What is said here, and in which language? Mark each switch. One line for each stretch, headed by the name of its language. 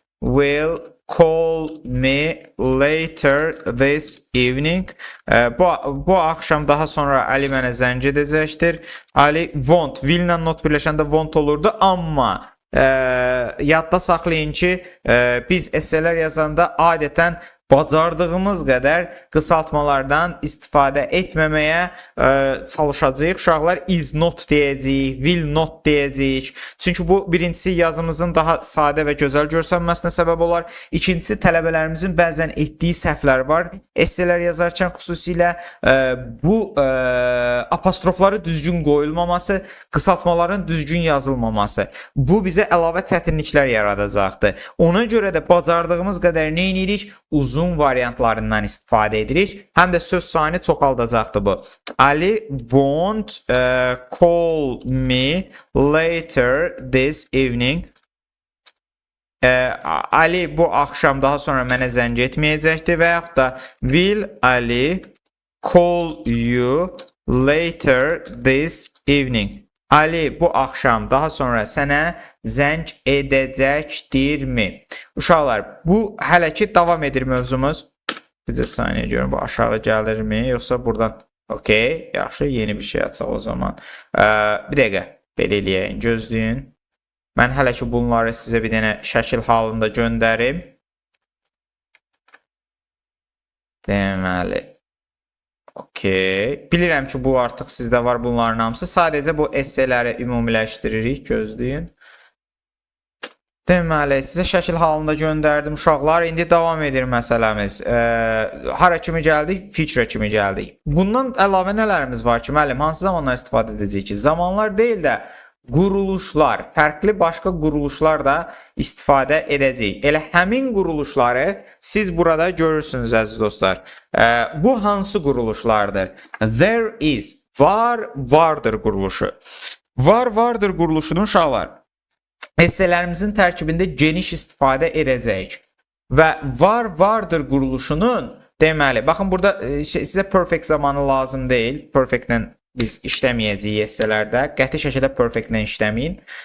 English: will call me later this evening.
Azerbaijani: Bu axşam daha sonra Ali mənə zəng edəcəkdir. Ali won't, will ilə not birləşəndə won't olurdu, amma yadda saxlayın ki, biz esselər yazanda adətən bacardığımız qədər qısaltmalardan istifadə etməməyə çalışacağıq. Uşaqlar is not deyəcəyik, will not deyəcəyik. Çünki bu birincisi yazımızın daha sadə və gözəl görsənməsinə səbəb olar. İkincisi tələbələrimizin bəzən etdiyi səhvlər var. Esselər yazarkən xüsusilə bu apostrofları düzgün qoyulmaması, qısaltmaların düzgün yazılmaması. Bu bizə əlavə çətinliklər yaradacaqdır. Ona görə də bacardığımız qədər nə edirik? Uzun variantlarından istifadə edirik. Həm də söz sayını çoxaldacaqdır bu.
English: Ali won't call me later this evening.
Azerbaijani: Ali bu axşam daha sonra mənə zəng etməyəcəkdir və yaxud da
English: will Ali call you later this evening.
Azerbaijani: Ali bu axşam daha sonra sənə zəng edəcəkdirmi? Uşaqlar, bu hələ ki davam edir mövzumuz. Bir saniyə görün, bu aşağı gəlirmi? Yoxsa buradan, okey, yaxşı, yeni bir şey açaq o zaman. Bir dəqiqə, belə eləyəyin, gözləyin. Mən hələ ki bunları sizə bir dənə şəkil halında göndərim. Deməli. Okey. Bilirəm ki, bu artıq sizdə var bunların hamısı. Sadəcə bu esseləri ümumiləşdiririk. Gözləyin. Deməli, sizə şəkil halında göndərdim uşaqlar. İndi davam edir məsələmiz. Hara kimi gəldik? Feature kimi gəldik. Bundan əlavə nələrimiz var ki, müəllim? Hansı zamanlar istifadə edəcəyik ki? Zamanlar deyil də quruluşlar, fərqli başqa quruluşlar da istifadə edəcəyik. Elə həmin quruluşları siz burada görürsünüz əziz dostlar. Bu hansı quruluşlardır? There is, var, vardır quruluşu. Var, vardır quruluşunun uşaqlar essələrimizin tərkibində geniş istifadə edəcəyik. Və var, vardır quruluşunun deməli, baxın burada sizə perfect zamanı lazım deyil. Perfectlə biz işləməyəcəyik esselərdə. Qəti şəkildə perfectlə işləməyin.